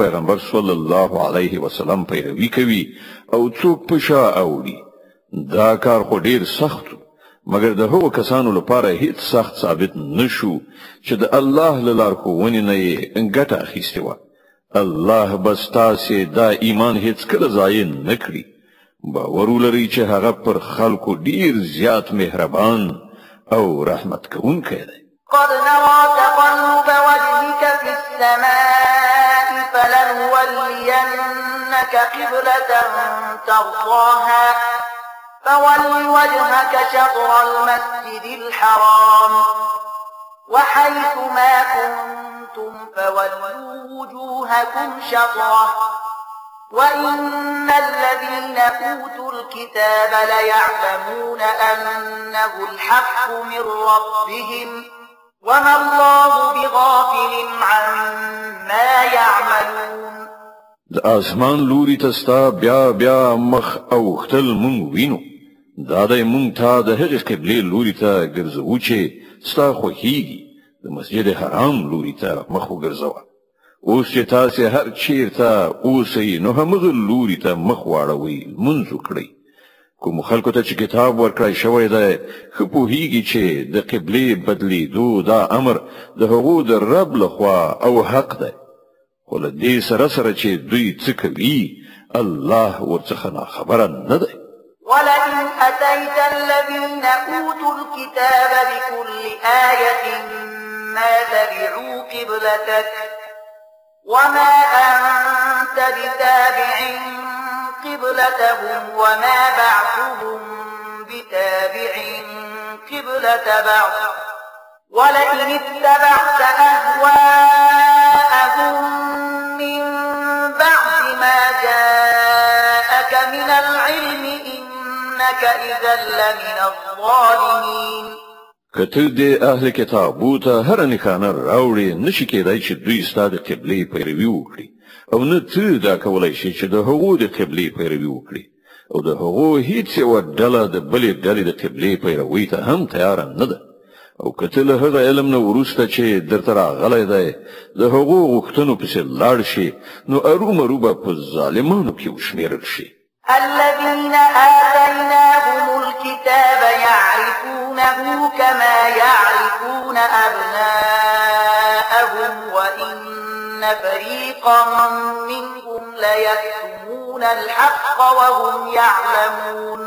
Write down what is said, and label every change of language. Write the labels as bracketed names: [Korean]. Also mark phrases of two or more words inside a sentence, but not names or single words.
[Pashto] پیغمبر صلی الله علیه وسلم پیروي کوي او څوک په شا اوړي دا کار خو ډیر سخت مگر د هغو کسانو لپاره هیڅ سخت ثابت نشو چې د الله له لارښوونې نه یې ګټه اخیستې وه الله بس تاسې دا ایمان هیڅ کله ضایع نه کړي باور ولرئ چې هغه پر خلکو ډیر زیات مهربان او رحمت کوونکی دی [Arabic] قد نرى تقلب وجهك في السماء فلنولينك قبلة ترضاها فول وجهك شطر المسجد الحرام وحيث ما كنتم فولوا وجوهكم شطره وإن الذين أوتوا الكتاب ليعلمون أنه الحق من ربهم وما الله بغافل عما يعملون [Pashto] د اسمان لوري تستا بیا مخ او ختل مونږ وینو دا د مونږ ته د هغې قبلې لوري ته ګرځو چې ستا خوښیږي د مسجد حرام لوري ته مخ وګرځوه اوس چې تاسې هر چیرته اوسئ نو همغه لوري ته مخ واړوئ لمونځ وکړئ کوم خلکو ته چې کتاب ورکړی شوی دی ښه پوهیږي چې د قبلې بدلیدو دا امر د هغو د رب لخوا او حق دی خو له دې سره چې دوی څه کوي الله ورڅخه ناخبره نه دی [Arabic] ولئن أتيت الذين أوتوا الكتاب بكل آية ما تبعوا قبلتك وما أنت بتابع قبلتهم وما بعضهم بتابع قبلة بعض ولئن اتبعت أهواءهم من بعد ما جاءك من العلم إنك إذا لمن الظالمين [Pashto] کته د اهل کتابو ته هر نښانه راوړي نشي کېدای چې دوی ستاسو د قبلې پیروي وکړي او نه ته دا کولای شي چې د هغو د قبلې پیروي وکړي او د هغو هیڅ یوه ډله د بلې ډلې د قبلې پیروي ته هم تیاره نه ده او کته له هغه علم نه وروسته چې درته راغلی دی د هغو غوښتنو پسې لاړ شي نو ارومرو به په ظالمانو کې وشمېرل شي [Arabic] الذين آتيناهم الكتاب يعرفونه كما يعرفون أبناءهم وإن فريقا منهم ليكتمون الحق وهم يعلمون